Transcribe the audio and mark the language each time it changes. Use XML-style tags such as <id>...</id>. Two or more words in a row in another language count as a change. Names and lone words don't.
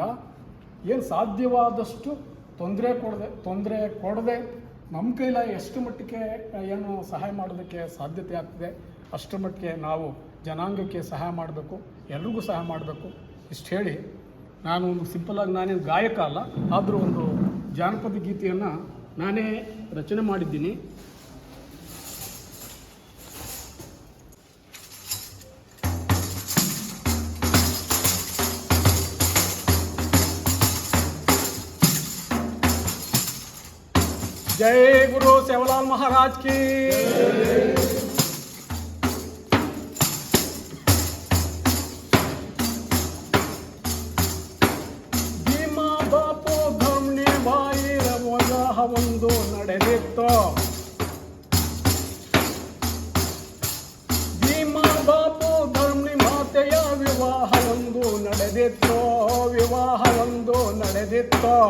<kn>ಏನು ಸಾಧ್ಯವಾದಷ್ಟು ತೊಂದರೆ ಕೊಡದೆ ನಮ್ಮ ಕೈಲ ಎಷ್ಟು ಮಟ್ಟಿಗೆ ಏನು ಸಹಾಯ ಮಾಡೋದಕ್ಕೆ ಸಾಧ್ಯತೆ ಆಗ್ತದೆ ಅಷ್ಟರ ಮಟ್ಟಿಗೆ ನಾವು ಜನಾಂಗಕ್ಕೆ ಸಹಾಯ ಮಾಡಬೇಕು, ಎಲ್ರಿಗೂ ಸಹಾಯ ಮಾಡಬೇಕು. ಇಷ್ಟು ಹೇಳಿ ನಾನು ಒಂದು ಸಿಂಪಲಾಗಿ, ನಾನೇನು ಗಾಯಕ ಅಲ್ಲ, ಆದರೂ ಒಂದು ಜಾನಪದ ಗೀತೆಯನ್ನು ನಾನೇ ರಚನೆ ಮಾಡಿದ್ದೀನಿ.</kn> <hi>जय गुरु सेवालाल महाराज की।</hi> <kn>ಭೀಮಾ ಬಾಪು ಧರ್ಮಿ ಬಾಯಿ ವಿವಾಹ ಒಂದು ನಡೆದಿತ್ತು. ಭೀಮಾ ಬಾಪು ಧರ್ಮಿ ಮಾತೆಯ ವಿವಾಹ ಒಂದು ನಡೆದಿತ್ತು.</kn>